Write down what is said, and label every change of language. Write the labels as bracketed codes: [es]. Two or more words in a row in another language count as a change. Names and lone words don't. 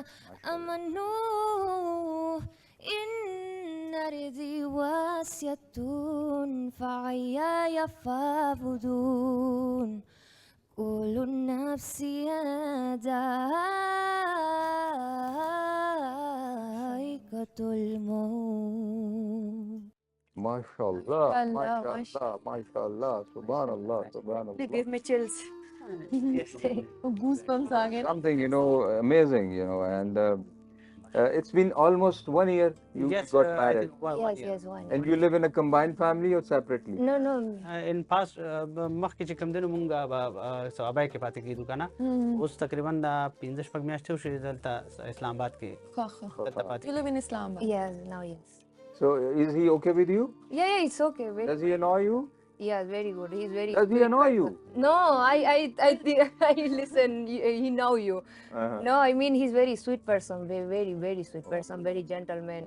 [ar] آمنوا إن أرضي واسعة فإياي فاعبدون كل النفس ذائقة الموت. ما شاء الله، سبحان الله. [en] They gave me chills. [ur] Goosebumps آ گئے. [en] Something, amazing, and it's been almost 1 year you got married. Yes, 1 year. And you live in a combined family or separately? No. in past [ps] مخکې چې کوم دی نو مونږ ثوابای کې پاتې کېدو که نه اوس تقریبا دا 15 میاشتې وشوې دلته اسلام آباد کې دلته پاتې [en] You live in Islamabad? Yes, now yes. So is he okay with you? Yeah, it's okay. Does he annoy you? Yeah, very good. He's very. Does he annoy you? No, I listen. He know you. No, I mean he's very sweet person. Very, very sweet person. Very gentleman.